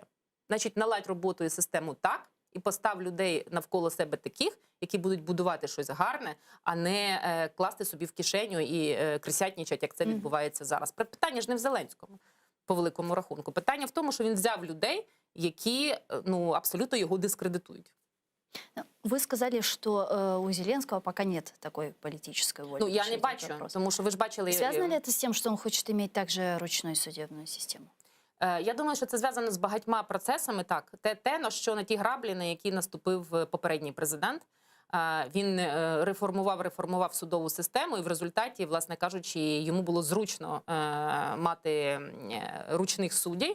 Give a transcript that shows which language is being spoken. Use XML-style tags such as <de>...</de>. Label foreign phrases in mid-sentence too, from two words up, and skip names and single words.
<uk>Значить, наладь роботу і систему так, і постав людей навколо себе таких, які будуть будувати щось гарне, а не класти собі в кишеню і крисятнічать, як це відбувається зараз. Питання ж не в Зеленському. по великому рахунку. Питання в тому, що він взяв людей, які абсолютно його дискредитують.</uk> <ru>Вы сказали, что у Зеленского пока нет такой политической воли.</ru> <uk>Я не бачу, тому що ви ж бачили...</uk> <ru>Связано ли это с тем, что он хочет иметь также ручную судебную систему?</ru> <uk>Я думаю, що це зв'язано з багатьма процесами. Так, на ті граблі, на які наступив попередній президент. Він реформував судову систему, і в результаті, власне кажучи, йому було зручно мати ручних суддів.</uk>